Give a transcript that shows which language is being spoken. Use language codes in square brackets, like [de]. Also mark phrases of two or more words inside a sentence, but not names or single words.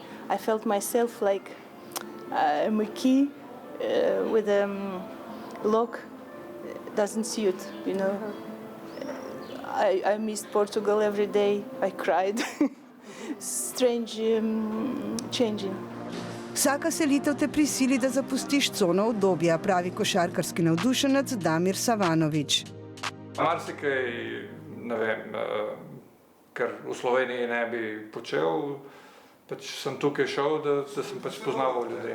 [en] I felt myself like I'm a key with a lock doesn't suit, you know. I missed Portugal every day. I cried. Strange changing. [sl] Vsaka selitev te prisili, da zapustiš cono udobja, pravi košarkarski navdušenec Damir Savanović. Marsikaj, ne vem, ker v Sloveniji ne bi počel, pač sem tukaj šel, da sem pač poznaval ljudi.